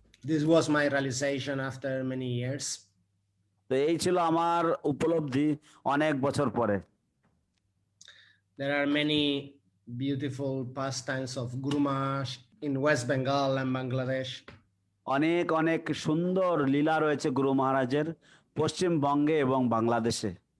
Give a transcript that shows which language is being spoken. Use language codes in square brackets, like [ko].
[en] This was my realization after many years. [bn] তো এই ছিল আমার উপলব্ধি অনেক বছর পরে। [en] There are many beautiful pastimes of Guru Maharaj in West Bengal and Bangladesh. [bn] অনেক অনেক সুন্দর লীলা রয়েছে গুরু মহারাজের পশ্চিমবঙ্গে এবং বাংলাদেশে।